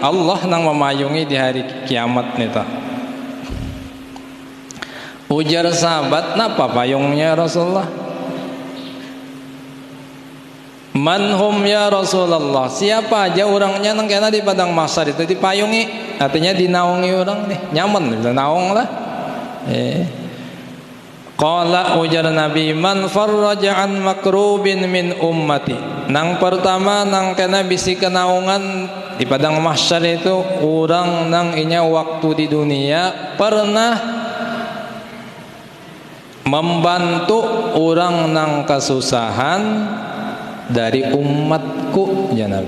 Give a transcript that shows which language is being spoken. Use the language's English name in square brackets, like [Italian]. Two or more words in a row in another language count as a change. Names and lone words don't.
[Banjar] Allah nang memayungi di hari kiamat nih ta. Ujar sahabat, napa payungnya Rasulullah? [Arabic] من هم يا رسول الله, [Banjar] siapa aja orangnya nang kena di padang mahsyar itu dipayungi, artinya dinaungi orang nih, nyaman naung lah. Qala ujar Nabi, [Arabic] من فرج عن مكروب من أمتي. [Banjar] Nang pertama nang kena bisi kenaungan di padang mahsyar itu orang nang inya waktu di dunia pernah membantu orang nang kesusahan dari umatku ya Nabi.